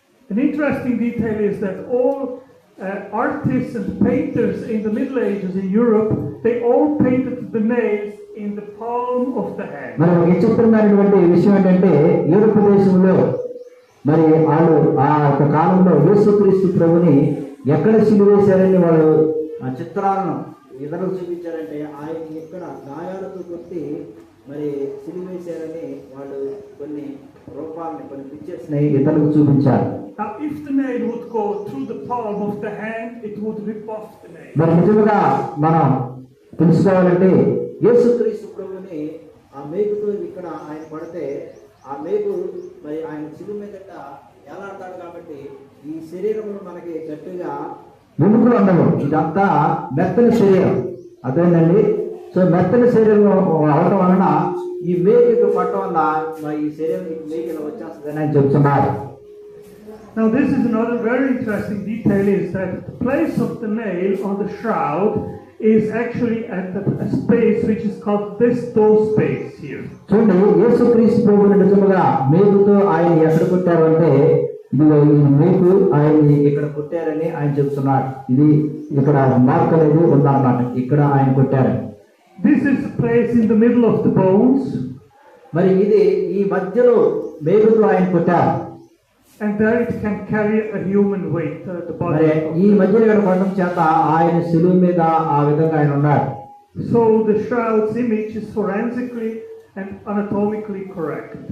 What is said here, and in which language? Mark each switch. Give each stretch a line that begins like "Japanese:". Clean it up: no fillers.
English: An interesting detail is that all artists and painters in the Middle Ages in Europe, they all painted the nails in the palm of the hand.
Telugu: మరి ఒక విచిత్రమైనటువంటి విషయం ఏంటంటే Europe దేశంలో మరి వాళ్ళు ఆ యొక్క కాలంలో యేసుక్రీస్తు ప్రభుని ఎక్కడ సిలువేశారని వాళ్ళు ఆ చిత్రాలను ఇతరులకు చూపించారంటే ఆయన ఎక్కడ గాయాలతో కొట్టి మరి సిలువేశారని వాళ్ళు కొన్ని రూపాలని కొన్ని పిక్చర్స్ ని ఇతరులకు చూపించారు.
English: Now, if the nail would go through the palm of the hand, it would rip off the nail.
Telugu: మరి నిజంగా మనం తెలుసుకోవాలంటే యేసుక్రీస్తు ప్రభుని ఆ మేకుతో ఇక్కడ ఆయన పడితే ఆ మేకు మరి ఆయన సిలువ మీదట ఎలాడతాడు కాబట్టి ఈ శరీరమును మనకి గట్టిగా వెనుకలు ఉండవు. ఇదంతా మెత్తని శరీరం, అదేనండి. సో మెత్తని శరీరం అవడం వలన ఈ మేకు పట్టడం వల్ల మరి ఈ శరీరం మేకులో వచ్చేస్తుందని ఆయన చెప్తున్నారు.
English: Now this is another very interesting detail, is that the place of the nail on the shroud is actually at a space which is called this toe space here.
Telugu: చూడండి, యేసుక్రీస్తు ప్రభువుని నిజముగా మేకుతో ఆయన ఎక్కడ కొట్టారు అంటే, ఇదిగో ఈ మేకు ఆయన ఇక్కడ కొట్టారని ఆయన చెప్తున్నాడు. ఇది ఇక్కడ మార్క్ అనేది ఉందన్నమాట, ఇక్కడ ఆయన కొట్టారు.
English: This is the place in the middle of the bones.
Telugu: మరి ఇది ఈ మధ్యలో మేకుతో ఆయన కొట్టారు.
English: And there it can carry a human weight, the మరి body.
Telugu: ఈ మధ్యలో ఇక్కడ కొట్టడం చేత ఆయన శిలువ మీద ఆ విధంగా ఆయన ఉన్నాడు.
English: So the shroud's image is forensically and anatomically correct.